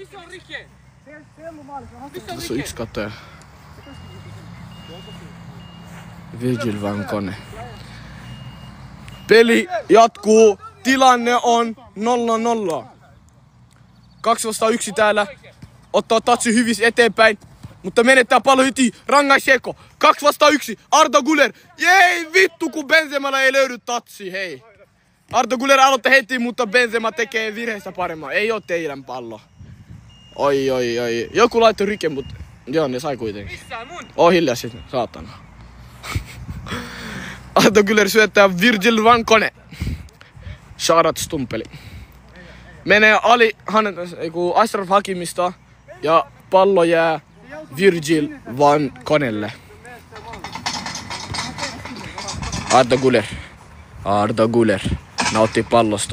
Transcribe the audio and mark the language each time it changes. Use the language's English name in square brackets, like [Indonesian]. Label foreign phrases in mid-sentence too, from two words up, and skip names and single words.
[Finnish] Tässä on yksi katsoja. Virgil van Kone. Peli jatkuu. Tilanne on 0-0. 2-1 täällä. Ottaa tatsi hyvis eteenpäin. Mutta menettää pallo heti. Rangaiseeko. 2-1. Arda Güler. Jei vittu kun Benzemalla ei löydy tatsi. Hei. Arda Güler aloittaa heti, mutta Benzema tekee virheistä paremmin. Ei oo teidän pallo. Oi. Joku laittoi rike, mutta joo, ne sai kuitenkin. Hiljaa sit, saatana. Arda Güler syöttää Virgil van Kone. Sharat Stumpeli. Menee Ashraf Hakimista ja pallo jää Virgil van Konelle. Arda Güler nautti pallosta.